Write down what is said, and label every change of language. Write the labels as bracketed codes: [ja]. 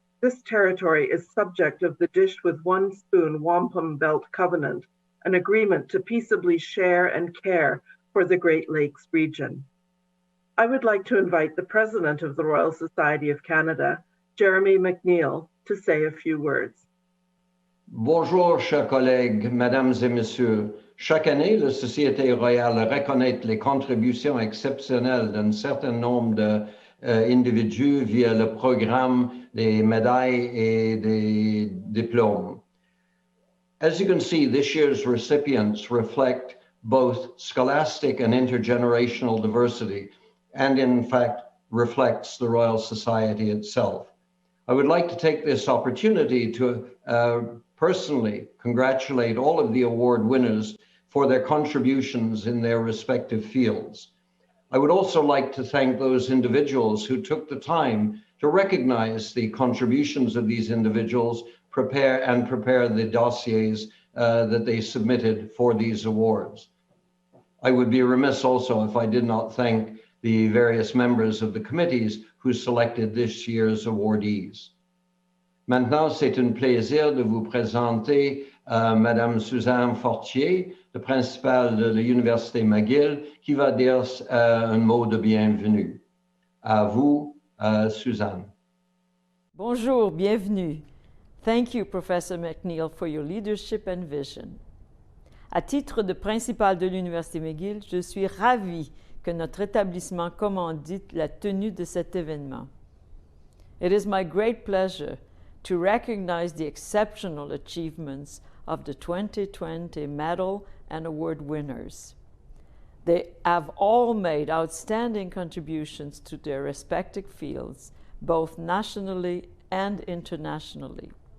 [en] This territory is subject of the Dish with One Spoon Wampum Belt Covenant, an agreement to peaceably share and care for the Great Lakes region. I would like to invite the President of the Royal Society of Canada, Jeremy McNeil, to say a few words. [fr] Bonjour, chers collègues, mesdames et messieurs. Chaque année, la Société royale reconnaît les contributions exceptionnelles d'un certain nombre d'individus via le programme des médailles et des diplômes. [en] As you can see, this year's recipients reflect both scholastic and intergenerational diversity, and in fact reflects the Royal Society itself. I would like to take this opportunity to personally congratulate all of the award winners for their contributions in their respective fields. I would also like to thank those individuals who took the time to recognize the contributions of these individuals, prepare the dossiers that they submitted for these awards. I would be remiss also if I did not thank the various members of the committees who selected this year's awardees. [fr] Maintenant, c'est un plaisir de vous présenter Madame Suzanne Fortier, le principal de l'Université McGill, qui va dire un mot de bienvenue. À vous, Suzanne. Bonjour, bienvenue. [en] Thank you, Professor McNeil, for your leadership and vision. [fr] À titre de principal de l'Université McGill, je suis ravie que notre établissement commandite la tenue de cet événement. [en] It is my great pleasure to recognize the exceptional achievements of the 2020 medal and award winners. They have all made outstanding contributions to their respective fields, both nationally and internationally.